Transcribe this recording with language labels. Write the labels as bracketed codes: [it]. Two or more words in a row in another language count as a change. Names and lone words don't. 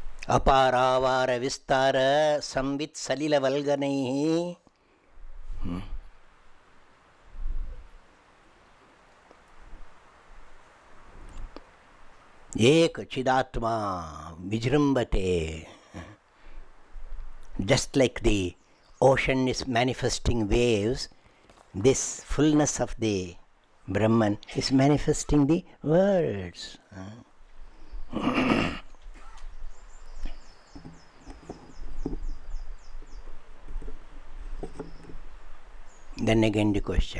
[sa] ಅಪಾರಾವಾರ ವಿಸ್ತಾರ ಸಂವಿತ್ ಸಲಿಲ ವಲ್ಗನೈ ಏಕ ಚಿದಾತ್ಮ ವಿಜೃಂಭತೆ. [en] Just like the ocean is manifesting waves, this fullness of the Brahman is manifesting the words. Then again the question.